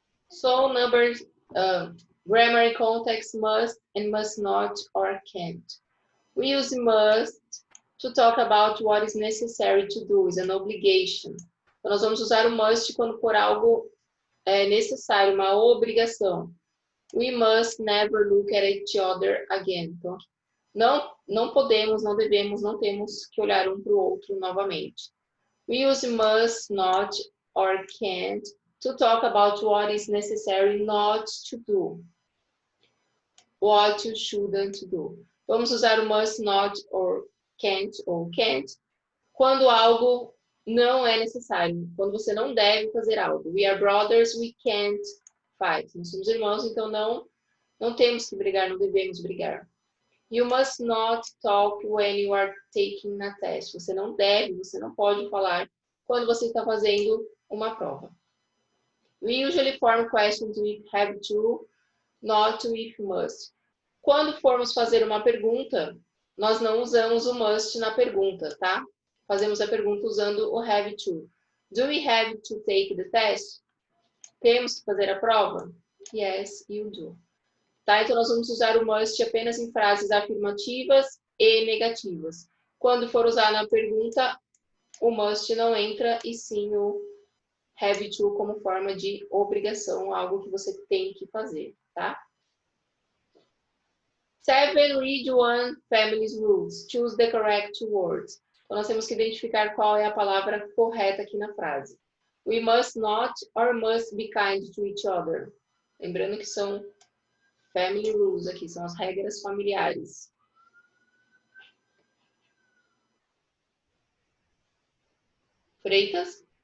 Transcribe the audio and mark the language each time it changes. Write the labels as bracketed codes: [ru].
[en] So numbers, grammar in context must and must not or can't. We use must to talk about what is necessary to do, is an obligation. [pt] Então, nós vamos usar o must quando for algo necessário, uma obrigação. [en] We must never look at each other again. [pt] Então, não podemos, não devemos, não temos que olhar um para o outro novamente. [en] We use must, not, or can't to talk about what is necessary not to do. What you shouldn't do. [pt] Vamos usar o must, not, [en] or can't [pt] quando algo não é necessário, quando você não deve fazer algo. [en] We are brothers, we can't fight. [pt] Nós somos irmãos, então não temos que brigar, não devemos brigar. [en] You must not talk when you are taking a test. [pt] Você não deve, você não pode falar quando você está fazendo uma prova. [en] We usually form questions with have to, not with must. [pt] Quando formos fazer uma pergunta, nós não usamos o must na pergunta, tá? Fazemos a pergunta usando o have to. [en] Do we have to take the test? [pt] Temos que fazer a prova? [en] Yes, you do. [pt] Tá? Então, nós vamos usar o must apenas em frases afirmativas e negativas. Quando for usar na pergunta, o must não entra, e sim o have to como forma de obrigação, algo que você tem que fazer, tá? [en] 7. Read one family's rules. Choose the correct words. [pt] Então, nós temos que identificar qual é a palavra correta aqui na frase. [en] We must not or must be kind to each other. [pt] Lembrando que são [en] family rules [pt] aqui, são as regras familiares. Freitas?